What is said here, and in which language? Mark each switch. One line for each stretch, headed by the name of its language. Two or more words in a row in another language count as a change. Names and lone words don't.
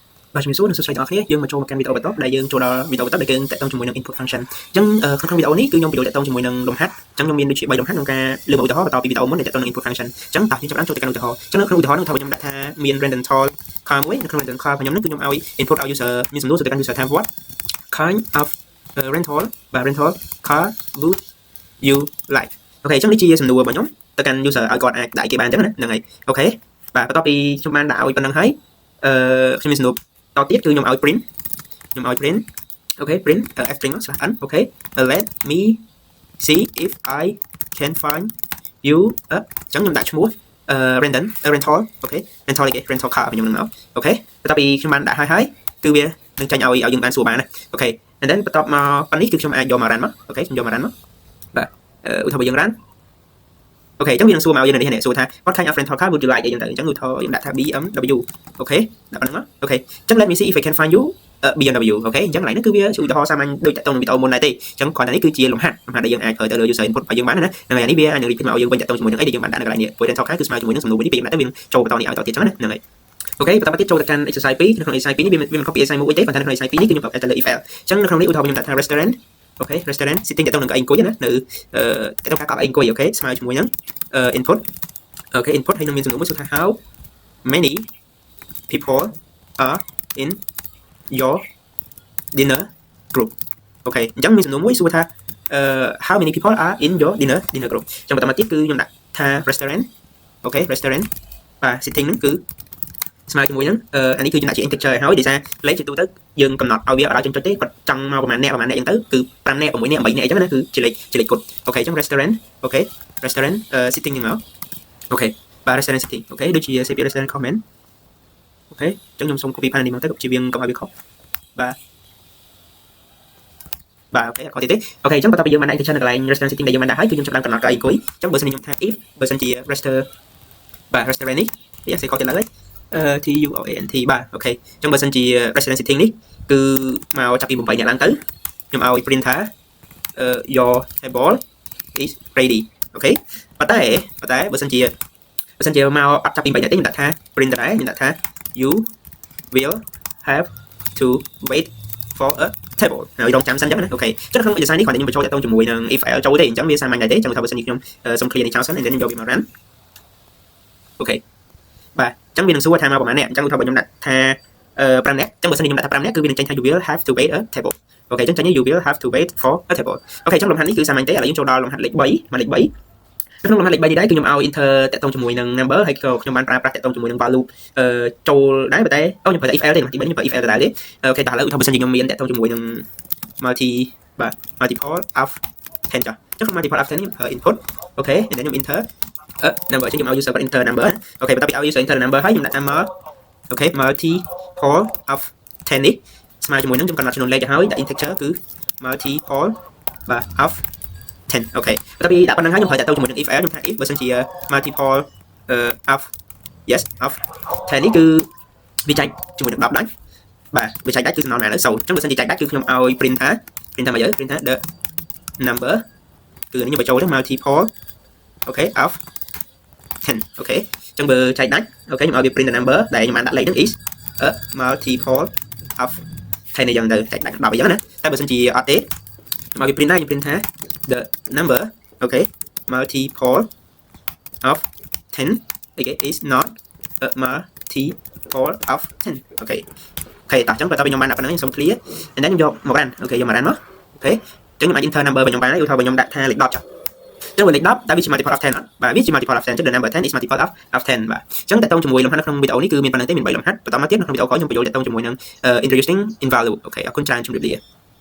Khmer: Vàជំរាបសួរនិងសួស្តីទាំងអស់គ្នាយើងមកចូលមកកាន់វីដេអូបន្តដែលយើងចូលដល់វីដេអូបន្តដែលយើងតាក់ទងជាមួយនឹង
English: input function
Khmer: អញ្ចឹងក្នុងវីដេអូនេះគឺខ្ញុំបញ្ចូលតាក់ទងជាមួយនឹងលំហាត់អញ្ចឹងខ្ញុំមានដូចជា3 លំហាត់ក្នុងការលើកឧទាហរណ៍បន្តពីវីដេអូមុនដែលតាក់ទងនឹង
English: input function
Khmer: អញ្ចឹងតោះយើងចាប់ផ្ដើមចូលទៅកាន់ឧទាហរណ៍អញ្ចឹងនៅក្នុងឧទាហរណ៍នោះថាខ្ញុំដាក់ថាមាន
English: random tall car
Khmer: មួយនៅក្នុង
English: random car
Khmer: របស់ខ្ញុំនេះគឺខ្ញុំឲ្យ input ឲ្យ user មានសំណួរទៅកាន់ user ថា
English: what kind of rental
Khmer: បាទ
English: rental car would you like
Khmer: អូខេអញ្ចឹងនេះជាសំណួររបស់ខ្ញុំទៅកាន់ user ឲ្យគាត់អាចដាក់គេបានអញ្ចឹងណាហ្នឹងហើយអូខេបាទបន្ទាប់ពីខ្ញុំបានដាក់ឲ្យប៉ុណ្្នឹងហើយខ្ញុំមានសំណួរតទៀតគឺខ្ញុំឲ្យ print អូខេ
English: print string /n
Khmer: អូខេ
English: let me see if I can find you
Khmer: អញ្ចឹងខ្ញុំដាក់ឈ្មោះrental អូខេ
English: rental car
Khmer: របស់ខ្ញុំនឹងមកអូខេបន្ទាប់ពីខ្ញុំបានដាក់ហើយគឺវានឹងចាញ់ឲ្យយើងបានសួរបានណាអូខេ
English: and then
Khmer: បន្ទាប់មកប៉ុណ្នេះគឺខ្ញុំអាចយកមក run មកអូខេខ្ញុំយកមក run មក បាទឧទាហរណ៍យើង run អូខេអញ្ចឹងវានឹងសួរមកយើងនេះសួរថា
English: what kind of rental car would you like
Khmer: អីចឹងទៅអញ្ចឹងឧទាហរណ៍យើងដាក់ថា BMW អូខេដាក់ប៉ុណ្្នឹងមកអូខេអញ្ចឹង
English: let me see if I can find you BMW
Khmer: អូខេអញ្ចឹងឡើយនេះគឺវាជាឧទាហរណ៍សាមញ្ញដូចតាក់ទងនឹងវីដេអូមុនដែរទេអញ្ចឹងគ្រាន់តែនេះគឺជាលំហាត់ដែលយើងអាចប្រើទៅលើ
English: user input
Khmer: របស់យើងបានណាហ្នឹងហើយនេះវាអាចនឹង repeat មកឲ្យយើងវិញតាក់ទងជាមួយនឹងអីដែលយើងបានដាក់នៅកន្លែងនេះព្រោះ
English: rental car
Khmer: គឺស្មើជាមួយនឹងសំណួរមួយនេះពេលយើងដាក់ទៅវាចូលបន្តនេះឲ្យតទៀតអញ្ចឹងណាហ្នឹងហើយអូខេបន្តមកទៀតចូលទៅកាន់ exercise 2នៅក្នុង exercise 2នេះវាមិន copy exercise មួយទេប៉ុន្តែនៅក្នុង exercise 2នេះគឺខ្ញុំប្រើទៅលើ
English: if else
Khmer: អញ្ចឹងនៅក្នុងនេះឧទាហរណ៍ខ្ញុំដាក់ថា restaurant អូខេ
English: restaurant sitting
Khmer: តាក់ទងនឹងកៅអីអង្គុយណានៅតាក់ទងការកៅអីអង្គុយអូខេស្មើជាមួយនឹង input អូខេ input ហើយនឹងមានសំណួរមួយសួរថា
English: how many people are in your dinner group
Khmer: អូខេអញ្ចឹងមានសំណួរមួយសួរថា
English: how many people are in your dinner group
Khmer: អញ្ចឹងបន្តមកទៀតគឺខ្ញុំដាក់ ថា restaurant អូខេ restaurant បាទ sitting ហ្នឹងគឺស្មើជាមួយនឹងអានេះគឺខ្ញុំដាក់ជា integer ហើយដោយសារលេខជាទូទៅយើងកំណត់ឲ្យវាអត់ឲ្យចុចទេគាត់ចង់មកប្រហែលអ្នកអញ្ចឹងទៅគឺ5អ្នក6អ្នក8អ្នកអញ្ចឹងណាគឺជាលេខគត់អូខេអញ្ចឹង restaurant អូខេ
English: restaurant sitting
Khmer: ហ្នឹងមកអូខេបាទ
English: restaurant sitting
Khmer: អូខេដូចជា
English: save restaurant comment
Khmer: អូខេអញ្ចឹងខ្ញុំសូម
English: copy file
Khmer: នេះមកទៅជៀសវាងកុំឲ្យវាខុសបាទ អូខេអត់ខុសទៀតទេអូខេអញ្ចឹងបន្ទាប់ពីយើងបានដាក់ integer នៅកន្លែង
English: restaurant sitting
Khmer: ដែលយើងបានដាក់ហើយគឺខ្ញុំចាប់ផ្ដើមកំណត់កៅអីអង្គុយអញ្ចឹងបើសិនជាខ្ញុំថា if បើសិនជា restaurant នេះវាសេខុសទៀតឡើយTUOANT បាទអូខេអញ្ចឹងបើសិនជា
English: restaurant sitting
Khmer: នេះគឺមកចាប់ពី8អ្នកឡើងទៅខ្ញុំឲ្យ print ថា
English: your table is ready
Khmer: អូខេប៉ុន្តែបើសិនជាមកអត់ចាប់ពី8អ្នកទេខ្ញុំដាក់ថា print ដែរខ្ញុំដាក់ថា
English: you will have to wait for a table
Khmer: ហើយរងចាំសិនអញ្ចឹងណាអូខេអញ្ចឹ ងក្នុង exercise នេះគាត់ខ្ញុំបញ្ចូលតាក់ទងជាមួយនឹង
English: if else
Khmer: ចូលទេអញ្ចឹងវាសាមញ្ញដែរទេអញ្ចឹងថាបើសិនជាខ្ញុំសុំ clear នេះចោលសិន
English: and then
Khmer: ខ្ញុំយកវាមក run អូខេបាទអញ្ចឹងវានឹងសួរថាមកប្រហែលអ្នកអញ្ចឹងឧទាហរណ៍ខ្ញុំដាក់ថា5អ្នកអញ្ចឹងបើសិនខ្ញុំដាក់ថា5អ្នកគឺវានឹងចេញថា
English: you will have to wait a table
Khmer: អូខេអញ្ចឹងចេញ
English: you will have to wait for a table
Khmer: អូខេអញ្ចឹងលំហាត់នេះគឺសាមញ្ញទេឥឡូវយើងចូលដល់លំហាត់លេខ3មកលេខ3នៅក្នុងលំហាត់លេខ3នេះដែរគឺខ្ញុំឲ្យ enter តាក់ទងជាមួយនឹង number ហើយខ្ញុំបានប្រើប្រាស់តាក់ទងជាមួយនឹង value ចូលដែរប៉ុន្តែខ្ញុំប្រើតែ
English: if else
Khmer: ទេទី3ខ្ញុំប្រើ
English: if else
Khmer: ដែរទេអូខេតោះឥឡូវឧទាហរណ៍បើសិនជាខ្ញុំមានតាក់ទងជាមួយនឹង
English: multiple of 10
Khmer: ចាអញ្ចឹងក្នុង
English: multiple of 10
Khmer: នេះខ្ញុំប្រើ input អូខេ
English: and then
Khmer: ខ្ញុំ
English: enter number
Khmer: អញ្ចឹងខ្ញុំឲ្យ
English: user enter number
Khmer: អូខេបន្ទាប់ពីឲ្យ
English: user enter number
Khmer: ហើយខ្ញុំដាក់ថា អូខេ
English: multiple of 10
Khmer: នេះស្មើជាមួយនឹងខ្ញុំកំណត់ចំនួនលេខទៅហើយដាក់ integer គឺ multiple បាទ
English: of 10
Khmer: អូខេបន្ទាប់ពីដាក់ប៉ុណ្្នឹងហើយខ្ញុំ ប្រើតាក់ទងជាមួយនឹង
English: if else
Khmer: ខ្ញុំថា if បើសិនជា
English: multiple of yes of 10
Khmer: នេះគឺវាចែកជាមួយនឹង10ដែរបាទវាចែកដាច់គឺសំណល់ណាឥឡូវ0អញ្ចឹងបើសិនជាចែកដាច់គឺខ្ញុំឲ្យ print ថាមកយើ print ថា
English: the number
Khmer: គឺនេះខ្ញុំបញ្ចូលទៅ multiple អូខេ of 10អូខេអញ្ចឹងបើចែកដាច់អូខេខ្ញុំឲ្យវា print
English: the number
Khmer: ដែលខ្ញុំបានដាក់លេខហ្នឹង
English: is a multiple of 10
Khmer: នេះយ៉ាងទៅចែកដា ច់10អីចឹងណាតែបើសិនជាអត់ទេខ្ញុំឲ្យវា print ដែរខ្ញុំ print ថា
English: the number
Khmer: អូខេ
English: multiple of 10 okay is not a multiple of 10
Khmer: អូខេតោះអញ្ចឹងបន្ទាប់ពីខ្ញុំបានដាក់ប៉ុណ្ណឹងខ្ញុំសុំ clear
English: and then
Khmer: ខ្ញុំយកមក run អូខេយកមក run មកអូខេអញ្ចឹងខ្ញុំអាច
English: enter number
Khmer: របស់ខ្ញុំបានហើយឧទាហរណ៍ខ្ញុំដាក់ថាលេខ10ចុះអញ្ចឹងលេខ10តើវាជា
English: multiple of 10
Khmer: អត់បាទវាជា
English: multiple of 10 the number 10 is multiple of 10
Khmer: បាទអញ្ចឹងតើតងជាមួយលំហាត់នៅក្នុងវីដេអូនេះគឺមានប៉ុណ្្នឹងទេមាន3លំហាត់បន្តមកទៀតនៅក្នុងវីដេអូក្រោយខ្ញុំបញ្ចូលតើតងជាមួយនឹង
English: introducing in value
Khmer: អូខេអរគុណច្រើនជម្រាបលា